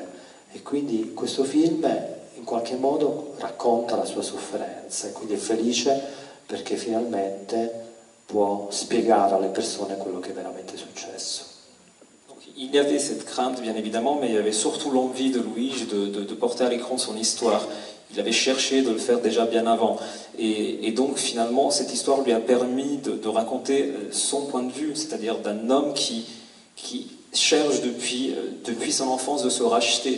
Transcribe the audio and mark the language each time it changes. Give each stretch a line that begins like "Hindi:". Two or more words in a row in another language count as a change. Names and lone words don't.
Italian: E quindi questo film in qualche modo racconta la sua sofferenza e quindi è felice perché finalmente può spiegare alle persone quello che è veramente successo.
French: Donc, il y avait cette crainte bien évidemment, mais il y avait surtout l'envie de Luigi de porter à l'écran son histoire. Il avait cherché de le faire déjà bien avant. Et donc finalement cette histoire lui a permis de raconter son point de vue, c'est-à-dire d'un homme qui cherche depuis son enfance de se racheter.